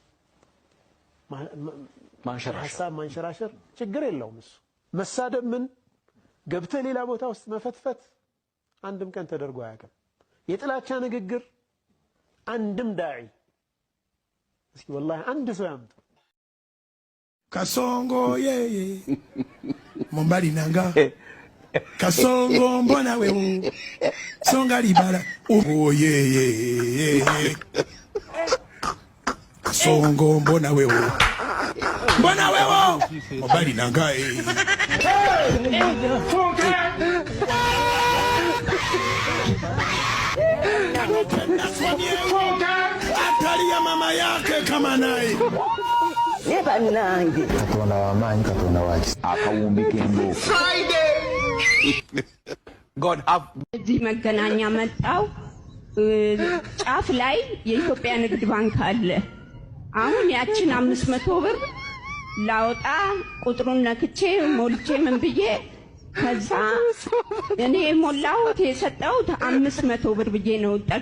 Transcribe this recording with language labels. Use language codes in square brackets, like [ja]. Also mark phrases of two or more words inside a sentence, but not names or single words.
[am] ማንሸራሸር ችግር የለውም። እሱ መሳደብ ምን ገብተህ ሌላ ቦታ ውስጥ መፈትፈት አንድም ቀን ተደርጎ አያውቅም። የጥላቻ ንግግር አንድም ዳዒ እስኪ ወላሂ አንድ ሰው ያምጡ። [sw] Kasongo yeye [ln] Mombali nanga [sw] Kasongo mbona wewe [ln] Songa libala [sw] oh yeye Kasongo mbona wewe [ln] Mombali nanga Atali [sw] ya mama yake kama naye [lg] Katonda w'amaanyi, Katonda wa kisa akawumbika emboko. [am] እዚህ መገናኛ መጣው ጫፍ ላይ የኢትዮጵያ ንግድ ባንክ አለ። አሁን ያችን 500 ብር ላውጣ ቁጥሩን ነክቼ ሞልቼ ምን ብዬ ከዛ እኔ ሞላሁት የሰጠሁት 500 ብር ብዬ ነው ጠቅ